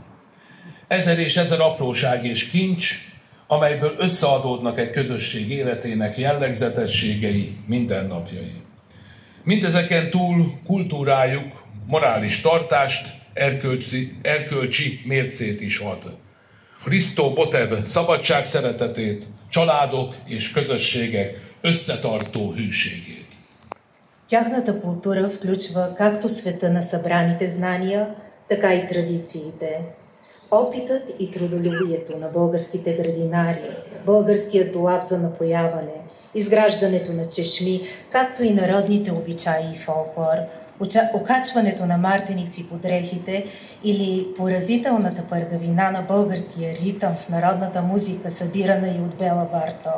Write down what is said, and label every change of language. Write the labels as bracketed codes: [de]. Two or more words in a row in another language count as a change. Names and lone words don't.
[hu] Ezer és ezer apróság és kincs, amelyből összeadódnak egy közösség életének jellegzetességei, mindennapjai. Mindezeken túl kultúrájuk morális tartást, erkölcsi mércét is ad. Hrisztó Botev szabadság szeretetét, családok és közösségek összetartó hűségét. [bg] Тяхната култура включва както света на събраните знания, така и традициите. Опитът и трудолюбието на българските градинари, българският долап за напояване, изграждането на чешми, както и народните обичаи и фолклор, Окачването на мартеници по дрехите или поразителната пъргавина на българския ритъм в народната музика, събирана и от Бела Барток.